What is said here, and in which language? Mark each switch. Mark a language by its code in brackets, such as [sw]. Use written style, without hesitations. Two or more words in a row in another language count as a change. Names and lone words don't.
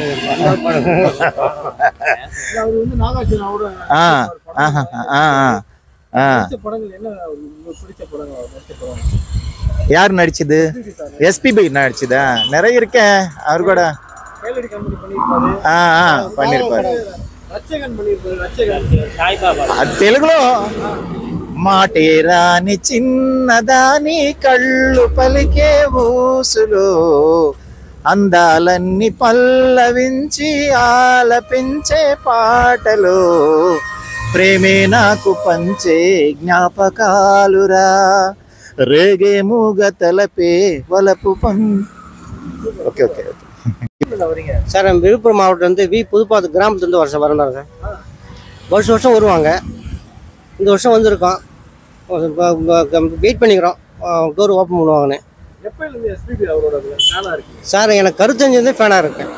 [ta] அவர் வந்து நாகார்ஜுனாவோட யார் நடிச்சது? எஸ்பிபி நடிச்சதா? நிறைய இருக்கேன் அவர் கூட பண்ணிருப்பாரு. [te] తెలుగులో మాటేరాని చిన్నదాని కళ్ళు పలికే ఊసులో అందాలన్నీ పల్లవించి ఆలపించే పాటలో ప్రేమే నాకు పంచే జ్ఞాపకాలురా రేగే మూగ తలపే వలపు ఓకే [ta] சார் விழுப்புரம் மாவட்டம் வந்து புதுப்பாத்து கிராமத்துலேருந்து வருஷம் வரந்தாங்க சார். வருஷம் வருவாங்க. இந்த வருஷம் வந்திருக்கோம். வெயிட் பண்ணிக்கிறோம் [en] door open [ta] பண்ணுவாங்கன்னு. சார் எனக்கு கருத்தஞ்சிருந்து ஃபேனாக இருக்கேன்.